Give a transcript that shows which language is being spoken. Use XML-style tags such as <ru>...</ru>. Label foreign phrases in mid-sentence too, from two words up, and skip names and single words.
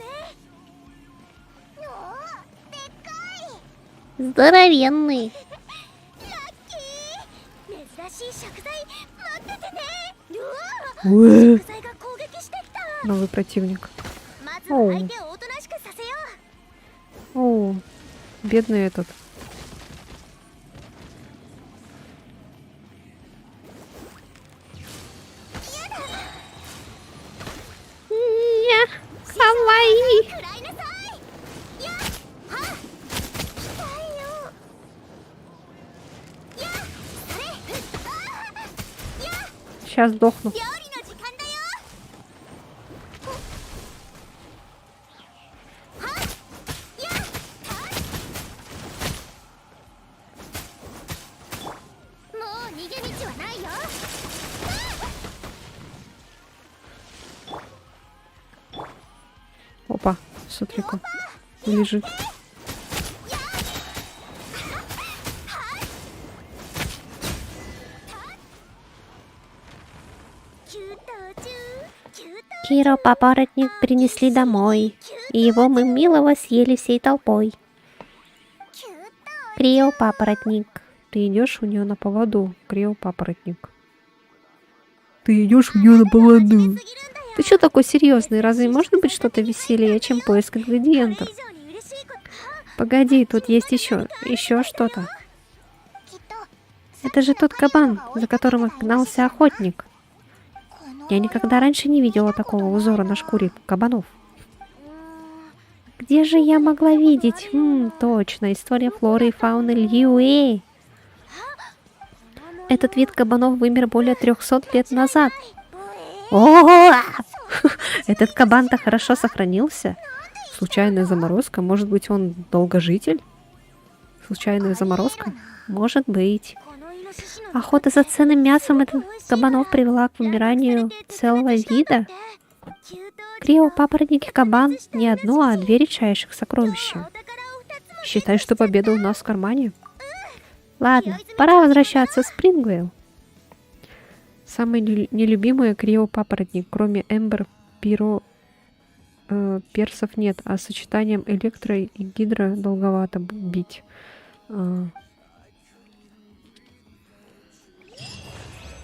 <ja>おお、でっかい。</ja> <ru>Здоровенный.</ru> <ja>ラッキー。珍しい食材、待っててね。うわ、 Уэ. 食材が攻撃してきた。</ja> <ru>Новый противник.</ru> <ja>まずは相手をおとなしくさせよう。</ja> <ru>О, бедный этот. Ня, кавай.</ru> <ja>食らいなさい。やっはっ。痛いよ。やっそれ。あーやっ</ja> <ru>Сейчас сдохну.</ru> <ja>料理の時間だよ。はっやっはっもう逃げ道はないよ。</ja> <ru>Опа, смотри-ка. Лежит. 給湯中給湯 Киро папоротник принесли домой, и его мы милого съели всей толпой. 給湯 Крио папоротник, ты идешь у нее на поводу, Крио папоротник. Ты идешь у нее на поводу.</ru> <ja>すぎるんだよ。</ja> <ru>Ты что такой серьезный? Разве можно быть что-то веселее, чем поиск ингредиентов?</ru> <ja>以上に嬉しいこと。</ja> <ru>Погоди, тут есть еще что-то.</ru> <ja>きっと</ja> <ru>Это же тот кабан, за которым гнался охотник.</ru> <ja>この</ja> <ru>Я никогда раньше не видела такого узора на шкуре кабанов. Где же я могла видеть? Точно, история флоры и фауны Льюэ. Этот вид кабанов вымер более 300 лет назад. О, этот кабан-то хорошо сохранился. Случайная заморозка? Может быть, он долгожитель? Случайная заморозка? Может быть.</ru> <ja>このイノシシの</ja> <ru>Охота за ценным мясом этих кабанов привела к вымиранию целого вида. 給湯 Крио, папоротник и кабан — не одно, а две редчайших</ru> <ja>お</ja> <ru>сокровища.</ru> <ja>宝を2つ</ja> <ru>Считай, что победа у нас в кармане. Ладно, пора возвращаться в Спрингвейл. Самый нелюбимый Крио папоротник, кроме Эмбер, Пиро, персов нет, а сочетанием электро и гидро долговато бить.</ru>